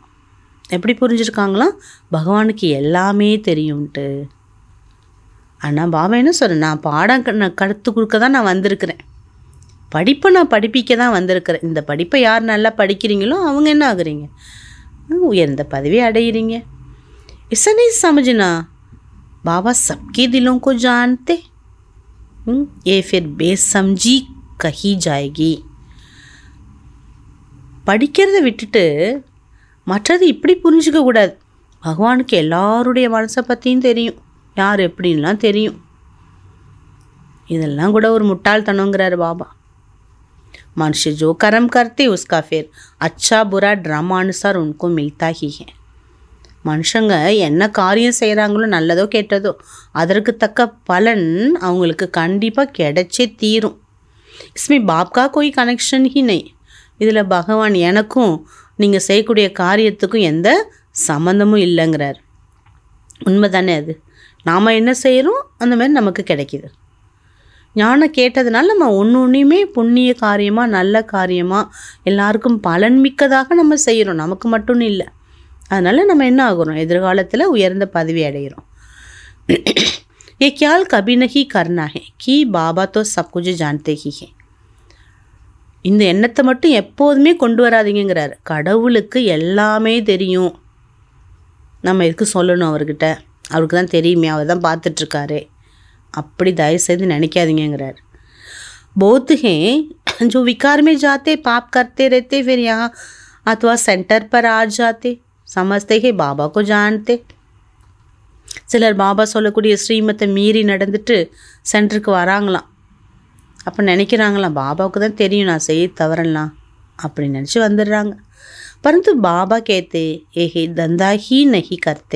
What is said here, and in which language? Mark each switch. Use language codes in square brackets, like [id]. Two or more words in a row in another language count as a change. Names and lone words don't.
[ta] எப்படி புரிஞ்சிருக்காங்களாம், பகவானுக்கு எல்லாமே தெரியும்ன்ட்டு. ஆனால் பாபா என்ன சொல்கிறேன், நான் பாடம் கற்றுக் கொடுக்க தான் நான் வந்திருக்கிறேன், படிப்பை நான் படிப்பிக்க தான் வந்திருக்கிறேன். இந்த படிப்பை யார் நல்லா படிக்கிறீங்களோ அவங்க என்ன ஆகுறீங்க, உயர்ந்த பதவி அடைகிறீங்க. [hi] ऐसा नहीं समझना बाबा सबके दिलों को जानते, ये फिर बेसमझी कही जाएगी. [ta] படிக்கிறத விட்டுட்டு மற்றது இப்படி புரிஞ்சிக்க கூடாது. பகவானுக்கு எல்லாருடைய மனசை பற்றியும் தெரியும், யார் எப்படின்லாம் தெரியும். இதெல்லாம் கூட ஒரு முட்டாள்தனங்கிறார் பாபா. [hi] மனுஷ जो कर्म करते उसका फिर अच्छा बुरा ड्रामा अनुसार उनको मिलता ही है. [ta] மனுஷங்க என்ன காரியம் செய்கிறாங்களோ நல்லதோ கெட்டதோ அதற்கு தக்க பலன் அவங்களுக்கு கண்டிப்பாக கிடைச்சே தீரும். [hi] इसमें बाप का कोई कनेक्शन ही नहीं. [ta] இதில் பகவான் எனக்கும் நீங்கள் செய்யக்கூடிய காரியத்துக்கும் எந்த சம்மந்தமும் இல்லைங்கிறார். உண்மை தானே அது. நாம் என்ன செய்கிறோம் அந்த மாதிரி நமக்கு கிடைக்கிது. ஞானம் கேட்டதுனால நம்ம ஒன்றுமே புண்ணிய காரியமாக நல்ல காரியமாக எல்லாருக்கும் பலன் மிக்கதாக நம்ம செய்கிறோம், நமக்கு மட்டும் இல்லை. அதனால் நம்ம என்ன ஆகுறோம், எதிர்காலத்தில் உயர்ந்த பதவி அடைகிறோம். [hi] ये ख्याल कभी नहीं करना है कि बाबा तो सब कुछ जानते ही है. [ta] இந்த எண்ணத்தை மட்டும் எப்போதுமே கொண்டு வராதீங்கிறார். கடவுளுக்கு எல்லாமே தெரியும், நம்ம எதுக்கு சொல்லணும் அவர்கிட்ட, அவருக்கு தான் தெரியுமே, அவர் தான் பார்த்துட்ருக்காரு, அப்படி தயவு செய்து நினைக்காதீங்கிறார். [hi] बहुत हैं जो विकार में जाते, पाप करते रहते, फिर यहाँ अथवा सेंटर पर आ जाते, समझते हैं बाबा को जानते. [ta] சிலர் பாபா சொல்லக்கூடிய ஸ்ரீமத்தை மீறி நடந்துட்டு சென்டருக்கு வராங்களாம். அப்போ நினைக்கிறாங்களாம் பாபாவுக்கு தான் தெரியும் நான் செய்ய தவறலாம் அப்படின்னு நினச்சி வந்துடுறாங்க. [hi] परन्तु बाबा कहते यह धंधा ही नहीं करते.